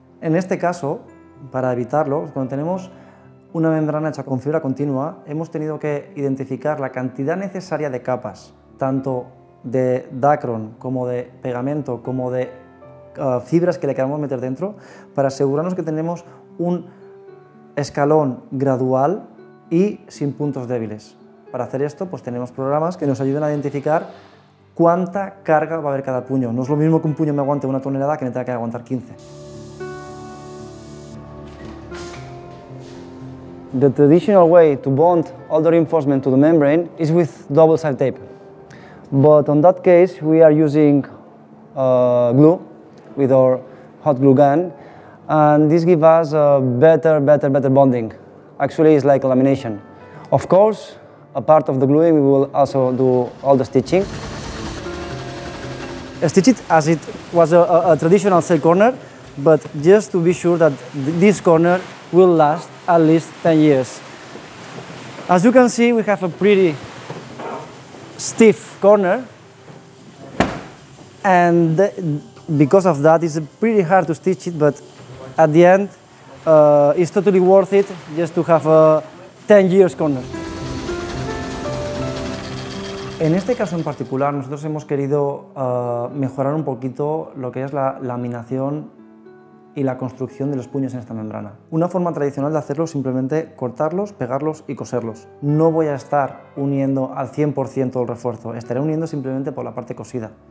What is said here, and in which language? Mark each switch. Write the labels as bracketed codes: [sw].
[es] En este caso, para evitarlo, cuando tenemos una membrana hecha con fibra continua, hemos tenido que identificar la cantidad necesaria de capas, tanto de Dacron como de pegamento, como de fibras que le queramos meter dentro, para asegurarnos que tenemos un escalón gradual y sin puntos débiles. Para hacer esto, pues tenemos programas que nos ayudan a identificar cuánta carga va a haber cada puño. No es lo mismo que un puño me aguante 1 tonelada que me tenga que aguantar 15. [en] The traditional way to bond all the reinforcement to the membrane is with double-sided tape. But on that case, we are using glue with our hot glue gun, and this gives us a better bonding. Actually, it's like lamination. Of course, a part of the gluing, we will also do all the stitching. Stitch it as it was a traditional sail corner, but just to be sure that this corner will last at least 10 years. As you can see, we have a pretty stiff corner, and because of that, it's pretty hard to stitch it, but at the end, it's totally worth it just to have a 10 years corner. [es] En este caso en particular, nosotros hemos querido mejorar un poquito lo que es la laminación y la construcción de los puños en esta membrana. Una forma tradicional de hacerlo es simplemente cortarlos, pegarlos y coserlos. No voy a estar uniendo al 100% el refuerzo, estaré uniendo simplemente por la parte cosida.